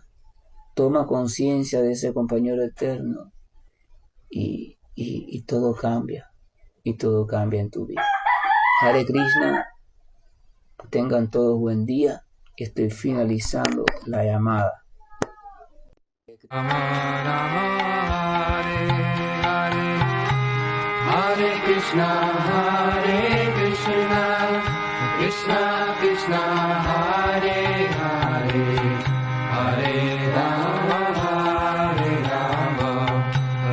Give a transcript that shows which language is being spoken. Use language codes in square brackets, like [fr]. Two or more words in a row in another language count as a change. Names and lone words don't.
[es] Toma conciencia de ese compañero eterno y todo cambia. Y todo cambia en tu vida. [sa] हरे कृष्ण, [es] tengan todos buen día. Estoy finalizando la llamada. [sa] हरे कृष्ण, कृष्ण कृष्ण, हरे हरे, हरे राम,